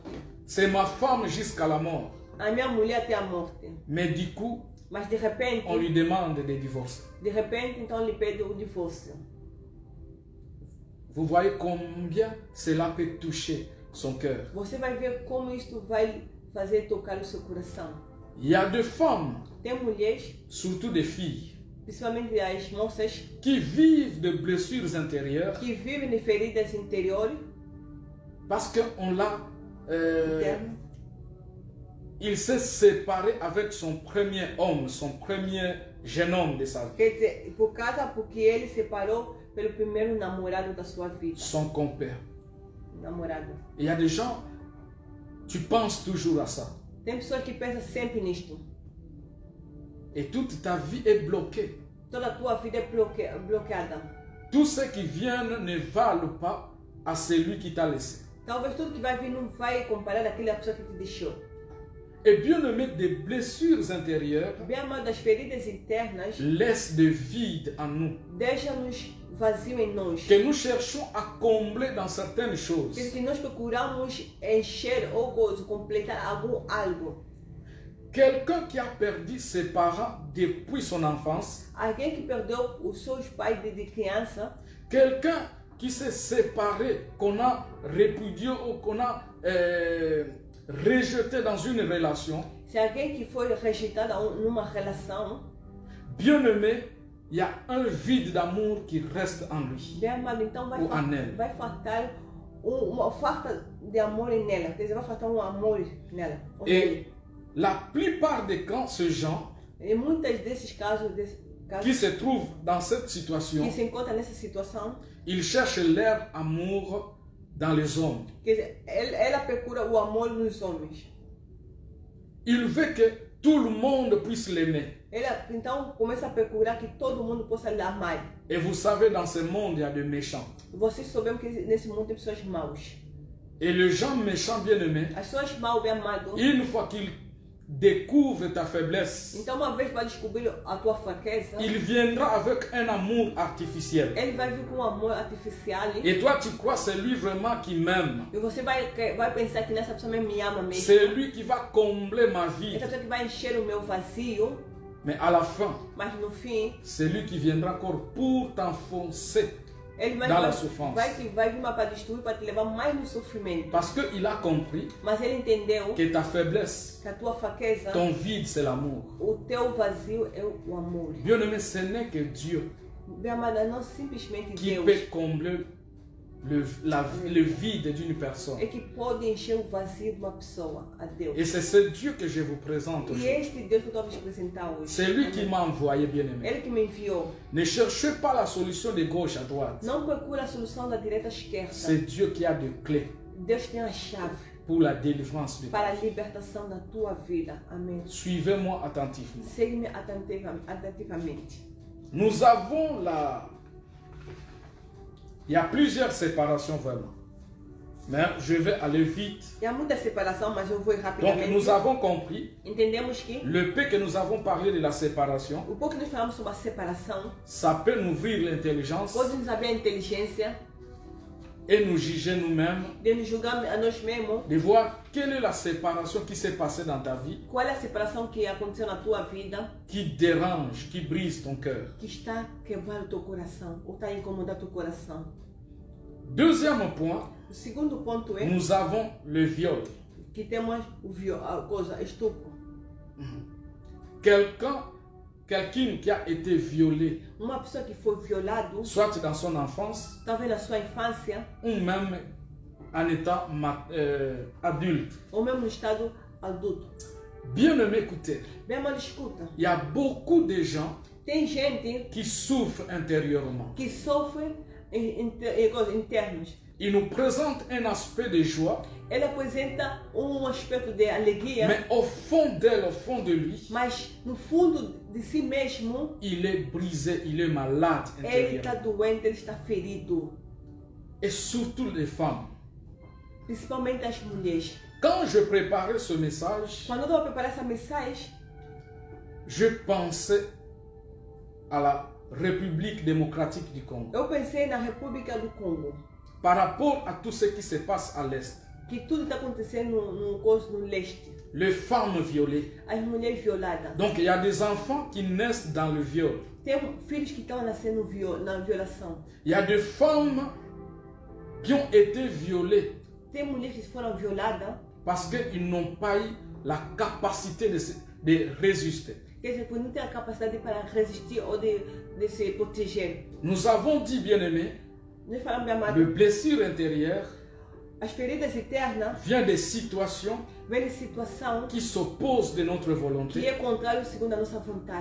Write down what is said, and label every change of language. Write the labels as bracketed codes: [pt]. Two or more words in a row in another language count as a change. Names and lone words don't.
[fr] c'est ma femme jusqu'à la mort, [pt] a minha mulher até a morte. [fr] mais du coup, [pt] Mas de repente, [fr] on lui demande de divorcer. [pt] então lhe pede o divórcio. [fr] Vous voyez combien cela peut toucher son cœur. [pt] Você vai ver como isto vai fazer tocar o seu coração. [fr] Il y a des femmes, [pt] Tem mulheres, [fr] surtout des filles, [pt] principalmente as moças, [fr] qui vivent de blessures intérieures [pt] que vivem de feridas interiores, [fr] parce qu'on l'a... [pt] internas. [fr] il s'est séparé avec son premier homme, son premier jeune homme de sa vie, [pt] Quer dizer, porque ele separou pelo primeiro namorado da sua vida. [fr] son compère. [pt] Namorado. [fr] Il y a des gens, tu penses toujours à ça. [pt] Tem pessoas que pensam sempre nisto. [fr] Et toute ta vie est bloquée. [pt] Toda a tua vida é bloqueada. [fr] Tout ce qui vient ne valent pas à celui qui t'a laissé. [pt] Talvez tudo que vai vir não vai comparar aquela pessoa que te deixou. [fr] Et bien aimé, des blessures intérieures [pt] Bem amado, as feridas internas [fr] laissent des vides en nous, [pt] deixam-nos vazio em nós. [fr] que nous cherchons à combler dans certaines choses. [pt] Que nós procuramos encher ou coisa, completar algo. [fr] Quelqu'un qui a perdu ses parents depuis son enfance, [pt] Alguém que perdeu os seus pais de criança, [fr] quelqu'un qui s'est séparé, qu'on a répudié ou qu'on a rejeté dans une relation, [pt] se alguém que foi rejeitado numa relação, [fr] bien aimé, il y a un vide d'amour qui reste en lui [pt] bem amado, então [fr] ou en elle. [pt] vai faltar uma falta de amor nela, quer dizer, vai faltar amor nela. [fr] Et la plupart des cas, ce gens [pt] E muitos desses casos [fr] qui se trouvent dans cette situation, [pt] que se encontram nessa situação, [fr] ils cherchent leur amour dans les hommes. [pt] quer dizer, ela procura o amor nos homens. [fr] Il veut que tout le monde puisse l'aimer. [pt] Ela então começa a procurar que todo mundo possa lhe amar. [fr] Et vous savez, dans ce monde, il y a des méchants. [pt] Vocês sabemos que nesse mundo tem pessoas maus. [fr] Et les gens méchants, bien aimés, [pt] As pessoas maus, bem amado, [fr] une fois qu'ils découvrent ta faiblesse, [pt] então uma vez vai descobrir a tua fraqueza, [fr] il viendra avec un amour artificiel. [pt] ele vai vir com um amor artificial. [fr] Et toi, tu crois c'est lui vraiment qui m'aime. [pt] E você vai pensar que nessa pessoa me ama mesmo. [fr] C'est lui qui va combler ma vie. [pt] Essa pessoa que vai encher o meu vazio, [fr] Mais à la fin, [pt] mas no fim, [fr] c'est lui qui viendra encore pour t'enfoncer [pt] ele [fr] dans la souffrance. [pt] vai vir para destruir, para te levar mais no sofrimento. [fr] Parce qu'il a compris [pt] Mas ele entendeu [fr] que ta faiblesse, [pt] que a tua fraqueza, [fr] ton vide, c'est l'amour. [pt] o teu vazio é o amor. [fr] Bien aimé, ce n'est que Dieu [pt] Bem amada, não simplesmente [fr] qui [pt] Deus [fr] peut combler le vide d'une personne. [pt] é que pode encher o vazio de uma pessoa, a Deus. [fr] Et c'est ce Dieu que je vous présente [pt] E [fr] aujourd'hui. [pt] este Deus que eu estou a vos apresentar hoje, [fr] C'est lui qui m'a envoyé, bien aimé. [pt] ele que me enviou. [fr] Ne cherchez pas la solution de gauche à droite. [pt] Não procura a solução da direita à esquerda. [fr] C'est Dieu qui a des clés [pt] Deus tem a chave [fr] pour la délivrance de [pt] para a [fr] ta vie. [pt] libertação da tua vida. Amém. [fr] Suivez-moi attentivement. [pt] Segue-me attentivamente. [fr] Nous avons il y a plusieurs séparations vraiment. Mais je vais aller vite. [pt] E há muita separação, mas eu vou ir [fr] Donc [pt] rapidamente. [fr] nous avons compris, [pt] Entendemos que [fr] le peu que nous avons parlé de la séparation, [pt] o pouco que nós falamos sobre a separação [fr] ça peut nous ouvrir l'intelligence [pt] pode nos abrir a inteligência [fr] et nous juger nous-mêmes, [pt] de nos julgar a nós mesmos. [fr] de voir quelle est la séparation qui s'est passée dans ta vie, [pt] Qual é a separação que aconteceu na tua vida [fr] qui dérange, qui brise ton cœur. [pt] que está quebrando o teu coração ou está incomodando o teu coração? [fr] Deuxième point, [pt] O segundo ponto é [fr] nous avons le viol. [pt] que temos a coisa, estupro. [fr] Quelqu'un qui a été violé, [pt] Uma pessoa que foi violado, [fr] soit dans son enfance, [pt] talvez na sua infância, [fr] ou même en étant adulte. [pt] ou mesmo no estado adulto. [fr] Bien aimé, écoutez, [pt] Bem, mas escuta, [fr] il y a beaucoup de gens [pt] tem gente [fr] qui souffrent intérieurement. [pt] que sofre coisas internas. [fr] Ils nous présentent un aspect de joie, [pt] Ele apresenta aspecto de alegria, [fr] mais au fond d'elle, au fond de lui, [pt] mas no fundo de si mesmo, [fr] il est brisé, il est malade [pt] ele está [fr] intérieurement. [pt] doente, ele está ferido. [fr] Et surtout les femmes. [pt] Principalmente as mulheres. [fr] Quand je préparais ce message, [pt] Quando eu estava preparando essa mensagem, [fr] je pensais à la République démocratique du Congo. [pt] eu pensei na República do Congo. [fr] Par rapport à tout ce qui se passe à l'Est. [pt] Que tudo está acontecendo no leste. [fr] Les femmes violées. [pt] As mulheres violadas. [fr] Donc il y a des enfants qui naissent dans le viol. [pt] Tem filhos que estão nascendo na violação. [fr] Il y a des femmes qui ont été violées [pt] Tem mulheres que foram violadas [fr] parce qu'ils n'ont pas eu la capacité de résister. [pt] quer dizer, por não ter a capacidade para resistir ou de se proteger. [fr] Nous avons dit, bien aimé, [pt] Nós falamos, meu amado, [fr] le blessure intérieure [pt] as feridas internas [fr] vient des situations [pt] vêm de situação [fr] qui s'opposent de notre [pt] que [fr] volonté, [pt] é contrário segundo a nossa vontade,